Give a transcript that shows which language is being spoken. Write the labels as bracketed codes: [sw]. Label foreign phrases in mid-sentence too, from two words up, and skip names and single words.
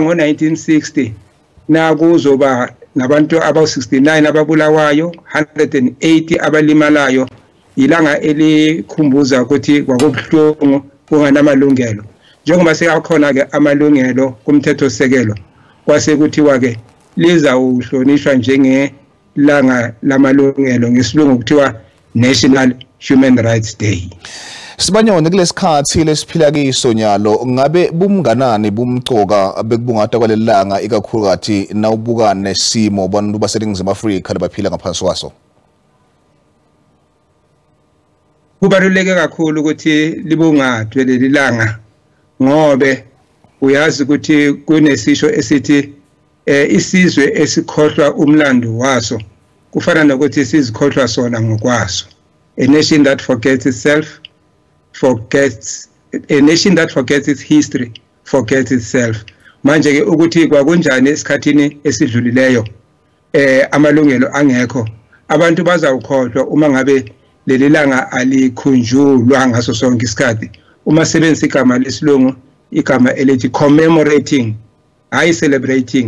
[nr] ngo-1960 nakuzoba nabantu aba-69 ababulawayo 180 abalimalayo ilanga elikhumbuza ukuthi kwakubuhlungu kunganamalungelo njengoba sekakhona-ke amalungelo kumthethosisekelo kwase kuthiwa-ke lizawuhlonishwa njengelanga lamalungelo ngesilungu kuthiwa National Human Rights Day. Sibanyoni kulesikhathi lesiphila kiso nyalo ngabe bumnganani bumcoka bekubungata kwalelanga ikakhulukathi nawubuka nesimo abantu baseningizimu Afrika lebaphila ngaphansi kwaso. Kubaluleke kakhulu ukuthi libungathwe leli langa ngobe uyazi ukuthi kunesisho esithi isizwe esikhohlwa umlando waso kufana nokuthi sizikhohlwa sona ngokwaso. [en] A nation that forgets itself forgets, a nation that forgets its history forgets itself. [nr] Manje ke ukuthi kwakunjani esikhathini esidlulileyo amalungelo angekho abantu bazawukhohlwa uma ngabe leli langa alikhunjulwa ngaso sonke isikhathi uma sebenzisa igama lesilungu igama elithi commemorating hayi celebrating.